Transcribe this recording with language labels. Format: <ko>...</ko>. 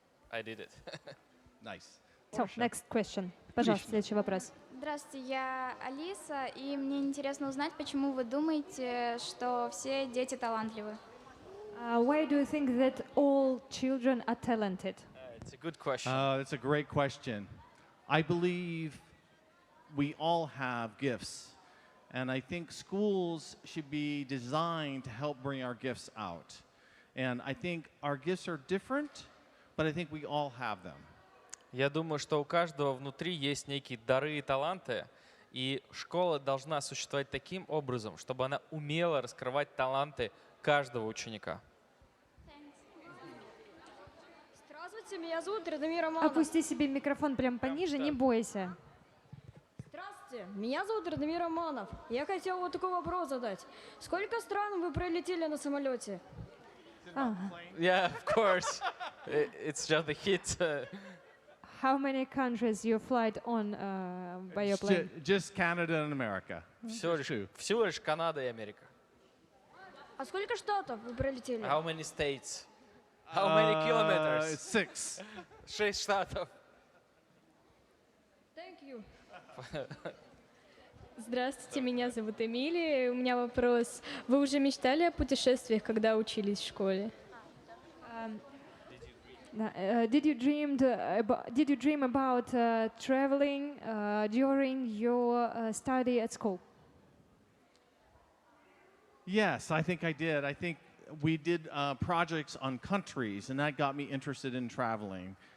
<en>I did it. Nice. So, next question.</en> <ru>Пожалуйста, следующий вопрос. Здравствуйте, я Алиса, и мне интересно узнать, почему вы думаете, что все дети талантливы?</ru> <en>Why do you think that all children are talented? It's a good question. It's a great question. I believe we all have gifts. And I think schools should be designed to help bring our gifts out. And I think our gifts are different, but I think we all have them.</en> <ru>Я думаю, что у каждого внутри есть некие дары и таланты, И школа должна существовать таким образом, чтобы она умела раскрывать таланты каждого ученика. Здравствуйте, меня зовут Радомир Романов. Опусти себе микрофон прям пониже, не бойся. Здравствуйте, меня зовут Радомир Романов. Я хотел вот такой вопрос задать. Сколько стран вы пролетели на самолете?</ru> <en>Yeah, of course. It's just a hit. How many countries you flight on by your plane? Just Canada and America.</en> <ru>Всего лишь Канада и Америка. А сколько штатов вы пролетели?</ru> <en>How many states? How many kilometers? 6.</en> <ru>6 штатов.</ru> <en>Thank you.</en> <ru>Здравствуйте, меня зовут Эмилия. У меня вопрос. Вы уже мечтали о путешествиях, когда учились в школе?</ru> <en>Did you dream about traveling during your study at school? Yes, I think I did. I think we did projects on countries, and that got me interested in traveling.</en>